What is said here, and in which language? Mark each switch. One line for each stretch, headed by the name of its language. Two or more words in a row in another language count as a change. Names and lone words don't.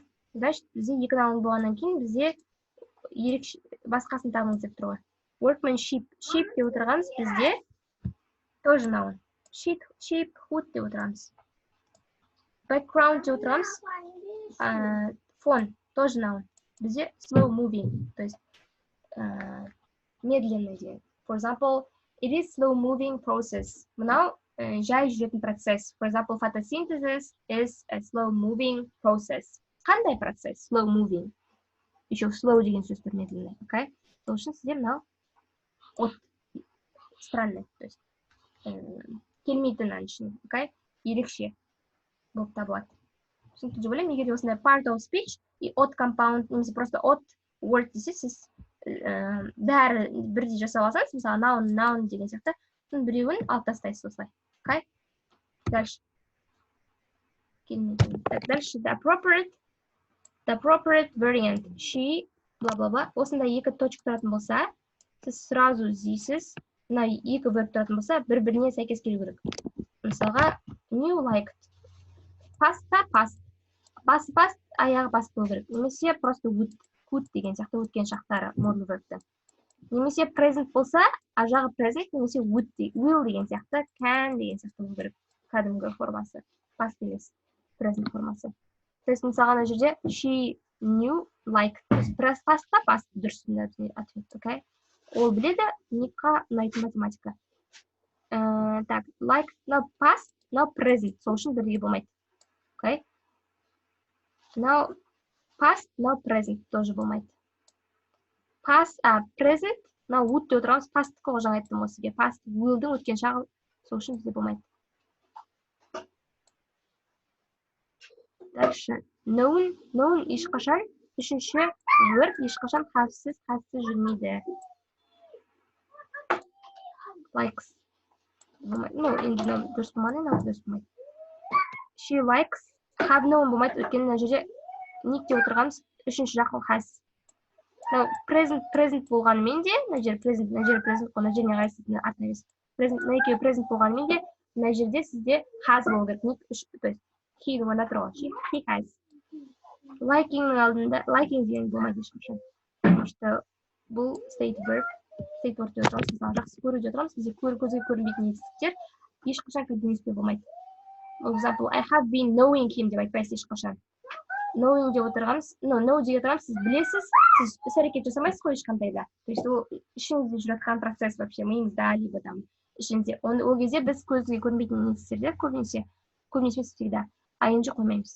Kazakh: Значит, бізде екі noun болғаннан кейін бізде басқасын табыңыз деп тұр ғой. Workmanship. Sheep деп отырғаныз бізде тоже noun. Sheep, hood деп отырғаныз. Background деп отырғаныз фон, тоже noun.
English: Бізде slow moving,
Russian: то есть медленный деген.
English: For example, it is slow moving process.
Kazakh: Мынау жай жүретін процесс.
English: For example, photosynthesis is a slow moving process.
Kazakh: Қандай процесс?
English: Slow moving.
Kazakh: Еще slow деген сөз тұр медленный. Okay? Сол үшін сізде мынау странный,
Russian: то есть
Kazakh: келмейді мынаның ішіне. Okay? Ерекше болып табылады. Түсінікті деп ойлаймын, егер осындай
English: part of speech
Kazakh: и
English: odd compound,
Kazakh: немесе просто
English: odd word
Kazakh: десе, сіз бәрі бірдей жасап алсаңыз, мысалы noun деген сияқты, біреуін алып тастайсыз осылай.
English: Okay?
Russian: Дальше. Так, дальше.
English: The appropriate variant. She, бла-бла-бла.
Kazakh: Осында екі точка тұратын болса, сіз сразу іздейсіз. Мына екі verb тұратын болса, бір-біріне сәйкес келу керек. Мысалға,
English: new liked. Pasta, past. Past,
Kazakh: аяғы past болу керек. Немесе просто would деген сияқты өткен шақтары
English: modal verbті.
Kazakh: Немесе present болса, ажағы present, немесе will деген сияқты, can деген сияқты болу керек. Кәдімгі формасы. Past емес, present формасы.
Russian: То есть,
Kazakh: мысалға на жерде
English: she knew liked.
Kazakh: Pastта past дұрыс ответ, окей? Ол біледі, никқа ұнайтын математика.
Russian: Так,
English: liked, now past, now present.
Kazakh: Сол үшін бірге болмайды.
English: Окей? Now past, now present
Kazakh: тоже болмайды.
English: Past, present, now would
Kazakh: деп отырамыз. Past қол жаңа айттым осы сізге. Past will'дің өткен шағы, сол үшін бізде болмайды. Дальше. known ешқашан, үшінші word ешқашан have'сіз жүрмейді.
English: Likes.
Kazakh: No, енді дұрыс болмады, дұрыс болмайды.
English: She likes. Have known
Kazakh: болмайды, өйткені мына жерде Nick деп отырғанымыз үшінші жақын has. Present болғанымен де, мына жер present, мына жер present, мына жеріне қайсысына артына емес. Мына екеуі present болғанымен де, мына жерде сізде has болу керек. Nick үш, то есть he орнында тұр ғой.
English: He has.
Kazakh: Likingның алдында, liking деген болмайды ешқашан.
Russian: Потому что
Kazakh: бұл
English: state verb
Kazakh: деп отырғанымыз, мысалы жақсы көру деп отырғанымыз, бізде көзге көрінбейтін етістіктер ешқашан continuous болмайды.
English: For example, I have been knowing him
Kazakh: деп айтпайсыз ешқашан. Knowing деп отырғанымыз, know деп отырғанымыз, сіз білесіз, сіз іс-әрекет жасамайсыз ғой ешқандай да.
Russian: То есть
Kazakh: ол ішіңізде жүрген процесс вообще миыңызда,
Russian: либо там
Kazakh: ішіңізде. Ол кезде біз көзге көрінбейтін етістіктерде көбінесе всегда ing қоймаймыз.